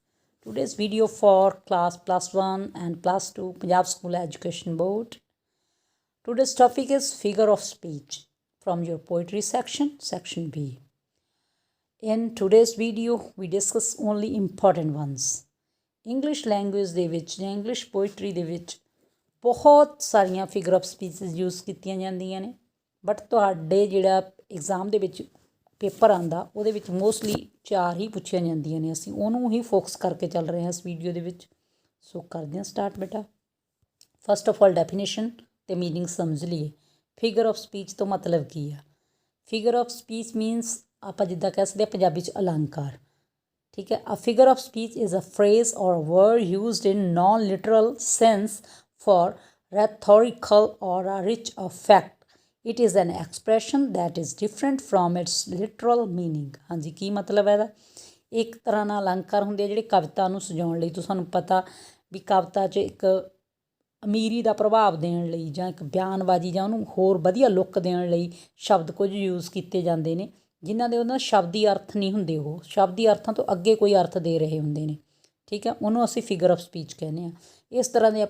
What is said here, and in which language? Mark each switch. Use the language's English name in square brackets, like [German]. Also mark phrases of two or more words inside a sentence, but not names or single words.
[English] Today's video for class plus 1 and plus 2 Punjab School Education Board. Today's topic is figure of speech from your poetry section B. In today's video we discuss only important ones. English language [Punjabi] ਦੇ ਵਿੱਚ ਜਾਂ [English] English poetry [Punjabi] ਦੇ ਵਿੱਚ ਬਹੁਤ ਸਾਰੀਆਂ [English] figure of speeches [Punjabi] use ਕੀਤੀਆਂ ਜਾਂਦੀਆਂ ਨੇ ਬਟ ਤੁਹਾਡੇ ਜਿਹੜਾ ਐਗਜ਼ਾਮ ਦੇ ਵਿੱਚ ਪੇਪਰ ਆਉਂਦਾ ਉਹਦੇ ਵਿੱਚ ਮੋਸਟਲੀ 4 ਹੀ ਪੁੱਛੀਆਂ ਜਾਂਦੀਆਂ ਨੇ ਅਸੀਂ ਉਹਨੂੰ ਹੀ ਫੋਕਸ ਕਰਕੇ ਚੱਲ ਰਹੇ ਹਾਂ ਇਸ ਵੀਡੀਓ ਦੇ ਵਿੱਚ ਸੋ ਕਰਦੇ ਹਾਂ ਸਟਾਰਟ ਬੇਟਾ [English] first of all definition [Punjabi] ਤੇ ਮੀਨਿੰਗ ਸਮਝ ਲਈਏ [English] figure of speech [Punjabi] ਤੋਂ ਮਤਲਬ ਕੀ ਆ [English] figure of speech means [Punjabi] ਆਪਾਂ ਜਿੱਦਾਂ ਕਹਿ ਸਕਦੇ ਹਾਂ ਪੰਜਾਬੀ 'ਚ ਅਲੰਕਾਰ ਠੀਕ ਹੈ [English] a figure of speech is a phrase or a word used in non literal sense for rhetorical or a rich effect. It is an expression that is different from its literal meaning. [Punjabi] ਹਾਂਜੀ ਕੀ ਮਤਲਬ ਹੈ ਇਹਦਾ ਇੱਕ ਤਰ੍ਹਾਂ ਨਾਲ ਅਲੰਕਾਰ ਹੁੰਦੇ ਆ ਜਿਹੜੇ ਕਵਿਤਾ ਨੂੰ ਸਜਾਉਣ ਲਈ ਤੁਹਾਨੂੰ ਪਤਾ ਵੀ ਕਵਿਤਾ 'ਚ ਇੱਕ ਅਮੀਰੀ ਦਾ ਪ੍ਰਭਾਵ ਦੇਣ ਲਈ ਜਾਂ ਇੱਕ ਬਿਆਨਬਾਜ਼ੀ ਜਾਂ ਉਹਨੂੰ ਹੋਰ ਵਧੀਆ ਲੁੱਕ ਦੇਣ ਲਈ ਸ਼ਬਦ ਕੁਝ ਯੂਜ਼ ਕੀਤੇ ਜਾਂਦੇ ਨੇ ਜਿਨ੍ਹਾਂ ਦੇ ਉਹਨਾਂ ਸ਼ਬਦੀ ਅਰਥ ਨਹੀਂ ਹੁੰਦੇ ਉਹ ਸ਼ਬਦੀ ਅਰਥਾਂ ਤੋਂ ਅੱਗੇ ਕੋਈ ਅਰਥ ਦੇ ਰਹੇ ਹੁੰਦੇ ਨੇ ਠੀਕ ਹੈ ਉਹਨੂੰ ਅਸੀਂ [English] figure of speech [Punjabi] ਕਹਿੰਦੇ ਹਾਂ ਇਸ ਤਰ੍ਹਾਂ ਦੇ